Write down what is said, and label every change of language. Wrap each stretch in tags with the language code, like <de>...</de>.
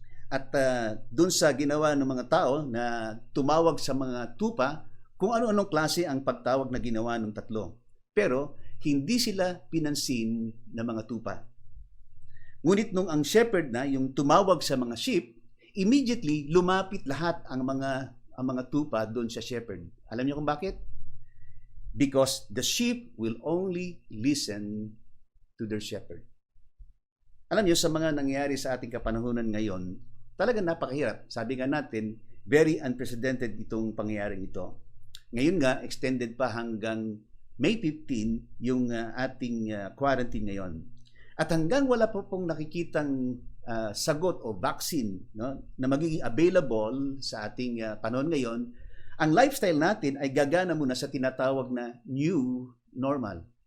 <tl>At doon sa ginawa ng mga tao na tumawag sa mga tupa kung ano-anong klase ang pagtawag na ginawa ng 3. Pero hindi sila pinansin ng mga tupa. Ngunit nung ang shepherd na, yung tumawag sa mga sheep, immediately lumapit lahat ang mga tupa doon sa shepherd. Alam niyo kung bakit?</tl> <en>Because the sheep will only listen to their shepherd.</en> <tl>Alam niyo, sa mga nangyayari sa ating kapanahunan ngayon, talagang napakahirap. Sabi nga natin,</tl> <en>very unprecedented</en> <tl>itong pangyayaring ito. Ngayon nga, extended pa hanggang May 15 yung ating quarantine ngayon. At hanggang wala po pong nakikitang sagot o vaccine na magiging available sa ating panahon ngayon, ang lifestyle natin ay gagana muna sa tinatawag na new normal.</tl>